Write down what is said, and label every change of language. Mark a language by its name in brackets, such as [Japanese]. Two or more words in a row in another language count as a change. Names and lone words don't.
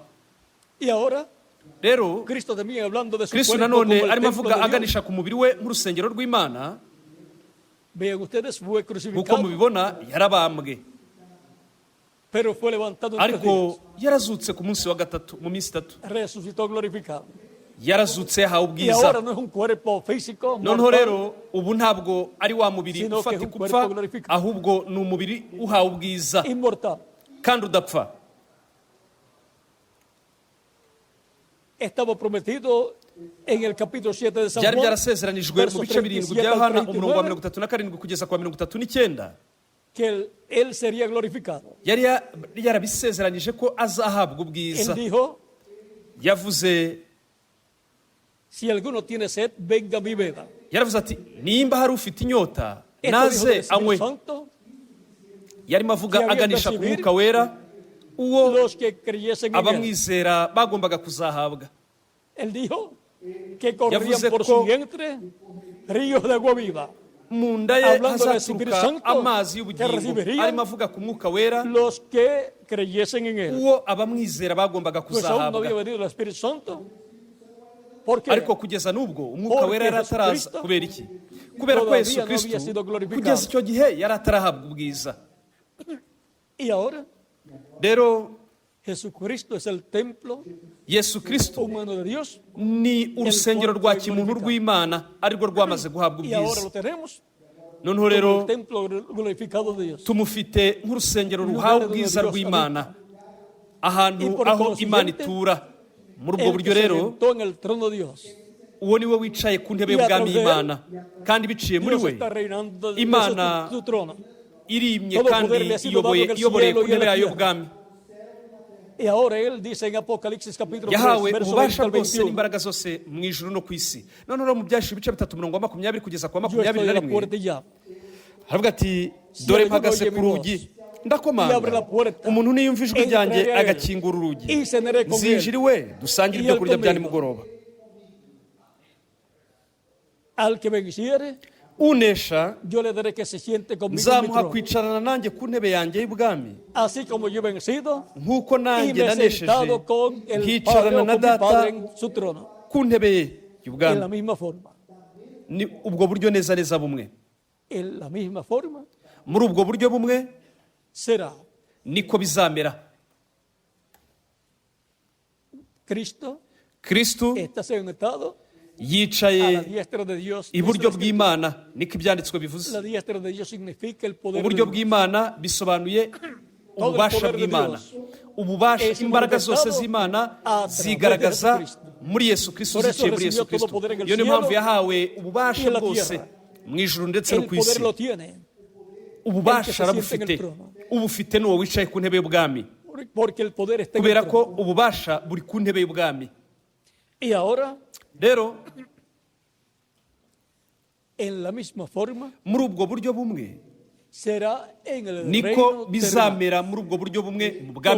[Spanish] Y ahora [Kinyarwanda] rero [Spanish] Cristo también hablando de su [Kinyarwanda] kristo [Spanish] cuerpo como [Kinyarwanda] nanone [Spanish] el [Kinyarwanda] arimo [Spanish] templo [Kinyarwanda] avuga [Spanish] de Dios. [Kinyarwanda] aganisha ku mubiri we nk'urusengero rw'imana. [Spanish] Vean ustedes, fue [Kinyarwanda] nk'uko [Spanish] crucificado, [Kinyarwanda] mubibona yarabambwe, [Spanish] pero fue levantado en 3 [Kinyarwanda] ariko [Spanish] días. [Kinyarwanda] yarazutse ku munsi wa gatatu, mu minsi 3 [Spanish] Resucitó glorificado. [Kinyarwanda] yarazutse yahawe [Spanish] Y [Kinyarwanda] ubwiza. [Spanish] ahora no es un cuerpo físico [Kinyarwanda] noneho [Spanish] mortal, [Kinyarwanda] rero ubu ntabwo ari wa mubiri [Spanish] Sino que es [Kinyarwanda] ufatika [Spanish] un [Kinyarwanda] upfa, [Spanish] cuerpo glorificado. [Kinyarwanda] ahubwo ni umubiri uhawe ubwiza [Spanish] inmortal. [Kinyarwanda] kandi udapfa. [Spanish] Estaba prometido en el capítulo 7 de San [Kinyarwanda] byari [Spanish] Juan, [Kinyarwanda] byarasezeranijwe mu [Spanish] versos [Kinyarwanda] bice 7 [Spanish] 37 [Kinyarwanda] bya [Spanish] al [Kinyarwanda] yohana umurongo wa [Spanish] 39, [Kinyarwanda] 37 kugeza ku wa 39, [Spanish] que él sería glorificado. [Kinyarwanda] yari yarabisezeranyije ko azahabwa [Spanish] Él [Kinyarwanda] ubwiza. [Spanish] dijo, [Kinyarwanda] Yavuze [Spanish] si alguno tiene sed, venga a mi beba. [Kinyarwanda] yaravuze ati nimba hari ufite inyota [Spanish] Esto dijo del [Kinyarwanda] naze [Spanish] Espíritu [Kinyarwanda] anywe. [Spanish] Santo, [Kinyarwanda] Yarimo avuga [Spanish] que había [Kinyarwanda] aganisha ku [Spanish] de recibir [Kinyarwanda] mwuka wera uwo [Spanish] los que creyesen en él. [Kinyarwanda] abamwizera bagombaga kuzahabwa. [Spanish] Él dijo que corrían [Kinyarwanda] Yavuze [Spanish] por [Kinyarwanda] ko [Spanish] su vientre ríos de agua viva. [Kinyarwanda] mu nda ye [Spanish] Hablando del Espíritu [Kinyarwanda] hazaturuka [Spanish] Santo, [Kinyarwanda] amazi [Spanish] que [Kinyarwanda] y'ubugingo. [Spanish] recibirían [Kinyarwanda] Arimo avuga ku mwuka wera [Spanish] Los que creyesen en él. [Kinyarwanda] uwo abamwizera bagombaga [Spanish] Pues aún no había [Kinyarwanda] kuzahabwa. [Spanish] venido el Espíritu Santo. ¿Por qué? [Kinyarwanda] Ariko kugeza n'ubwo umwuka [Spanish] Porque [Kinyarwanda] wera yari ataraza. [Spanish] Jesucristo [Kinyarwanda] Kubera iki? Kubera ko [Spanish] todavía [Kinyarwanda] Yesu [Spanish] no había [Kinyarwanda] Kristo [Spanish] sido glorificado. [Kinyarwanda] kugeza icyo gihe yari atarahabwa ubwiza. [Spanish] Y ahora [Kinyarwanda] Rero [Spanish] Jesucristo es el templo [Kinyarwanda] Yesu Kristo [Spanish] humano de Dios. [Kinyarwanda] ni urusengero rwa kimuntu rw'Imana arirwo rwamaze guhabwa [Spanish] Y ahora [Kinyarwanda] ubwiza. [Spanish] lo tenemos [Kinyarwanda] Noneho [Spanish] como [Kinyarwanda] rero [Spanish] el templo glorificado de Dios. [Kinyarwanda] tumufite nk'urusengero ruhawe ubwiza rw'Imana, ahantu aho Imana itura. Muri ubwo [Spanish] El [Kinyarwanda] buryo [Spanish] que se [Kinyarwanda] rero [Spanish] sentó en el trono de Dios. [Kinyarwanda] uwo ni we wicaye ku ntebe y'ubwami y'Imana, kandi biciye muri [Spanish] Dios [Kinyarwanda] we [Spanish] está reinando desde [Kinyarwanda] Imana [Spanish] su trono. [Kinyarwanda] irimye [Spanish] Todo [Kinyarwanda] kandi [Spanish] poder le ha sido dado en el [Kinyarwanda] iyoboreye [Spanish] cielo [Kinyarwanda] ku [Spanish] y en [Kinyarwanda] ntebe [Spanish] la [Kinyarwanda] yayo [Spanish] tierra. [Kinyarwanda] y'ubwami. [Spanish] Y ahora él dice en Apocalipsis capítulo 3, [Kinyarwanda] Yahawe [Spanish] verso 20 [Kinyarwanda] ububasha [Spanish] al [Kinyarwanda] bwose [Spanish] 21. [Kinyarwanda] n'imbaraga zose mu ijuru no ku isi. Noneho mu byashize ibice 3:20 kugeza kwa [Spanish] Yo estoy a la [Kinyarwanda] 21 [Spanish] puerta y llamo. [Kinyarwanda] haravuga ati dore mpagaze ku rugi ndakomanga, umuntu niyumva ijwi ryanjye agakingura urugi, [Spanish] Y cenaré con él. [Kinyarwanda] nzinjira iwe dusangire ibyo kurya bya nimugoroba. [Spanish] Al que venciere, [Kinyarwanda] Unesha [Spanish] yo le daré que se siente conmigo en mi [Kinyarwanda] nzamuha [Spanish] trono. [Kinyarwanda] kwicarana nanjye ku ntebe yanjye y'ubwami, [Spanish] Así como yo he vencido [Kinyarwanda] nk'uko [Spanish] y [Kinyarwanda] nanjye [Spanish] me he sentado [Kinyarwanda] nanesheje [Spanish] con el Padre [Kinyarwanda] nkicarana [Spanish] o [Kinyarwanda] na [Spanish] con mi [Kinyarwanda] data [Spanish] Padre en su trono. [Kinyarwanda] ku ntebe ye [Spanish] En la [Kinyarwanda] y'ubwami. [Spanish] misma forma. [Kinyarwanda] Ni ubwo buryo neza neza bumwe. [Spanish] En la misma forma [Kinyarwanda] Muri ubwo buryo bumwe [Spanish] será [Kinyarwanda] niko bizamera. [Spanish] Cristo [Kinyarwanda] Kristo [Spanish] está sentado a la [Kinyarwanda] yicaye [Spanish] diestra de Dios. [Kinyarwanda] iburyo bw'Imana, niko ibyanditswe bivuze. [Spanish] La diestra de Dios significa el poder de [Kinyarwanda] Uburyo [Spanish] Dios. [Kinyarwanda] bw'Imana bisobanuye ububasha [Spanish] poder de [Kinyarwanda] bw'Imana. [Spanish] Dios [Kinyarwanda] Ububasha, [Spanish] es [Kinyarwanda] imbaraga [Spanish] manifestado [Kinyarwanda] zose z'Imana [Spanish] a través de [Kinyarwanda] zigaragaza [Spanish] Jesucristo. [Kinyarwanda] muri Yesu Kristo, [Spanish] Por eso [Kinyarwanda] ziciye muri [Spanish] recibió [Kinyarwanda] Yesu [Spanish] todo [Kinyarwanda] Kristo. [Spanish] poder en el [Kinyarwanda] Iyo niyo [Spanish] cielo [Kinyarwanda] mpamvu yahawe [Spanish] y [Kinyarwanda] ububasha [Spanish] en la [Kinyarwanda] bwose [Spanish] tierra. [Kinyarwanda] mu ijuru ndetse no [Spanish] El [Kinyarwanda] ku isi. [Spanish] poder lo tiene. [Kinyarwanda] Ububasha [Spanish] el que se [Kinyarwanda] arabufite, [Spanish] siente en el trono. [Kinyarwanda] ubufite n'uwo wicaye ku ntebe y'ubwami, [Spanish] Porque el poder está en el [Kinyarwanda] kubera ko [Spanish] trono. [Kinyarwanda] ububasha buri ku ntebe y'ubwami. [Spanish] Y ahora, [Kinyarwanda] Rero [Spanish] en la misma forma, [Kinyarwanda] muri ubwo buryo bumwe [Spanish] será en el reino [Kinyarwanda] niko [Spanish] terrenal, [Kinyarwanda] bizamera muri ubwo buryo bumwe mu bwami